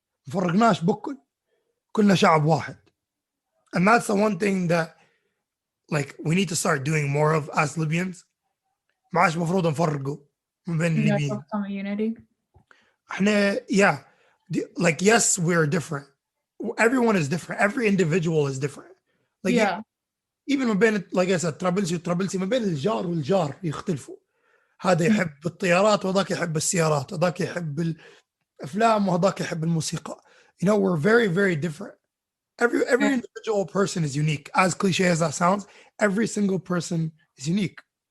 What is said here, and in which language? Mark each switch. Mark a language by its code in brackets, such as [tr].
[ar] فرقناش بكل, كلنا شعب واحد. [en] And that's the one thing that like we need to start doing more of as Libyans. [ar] معاش مفروض نفرقوا ما بين الليبيين. [en] Unity. احنا like yes, we're different. Everyone is different. Every individual is different. Like even [ar] ما بين, [en] like I said, [ar] طرابلسي وطرابلسي, ما بين الجار والجار يختلفوا. هذا يحب الطيارات وهذاك يحب السيارات, هذاك يحب الافلام وهذاك يحب الموسيقى. [en] You know, we're very, very different. Every individual person is unique. As cliche as that sounds, every single person is unique.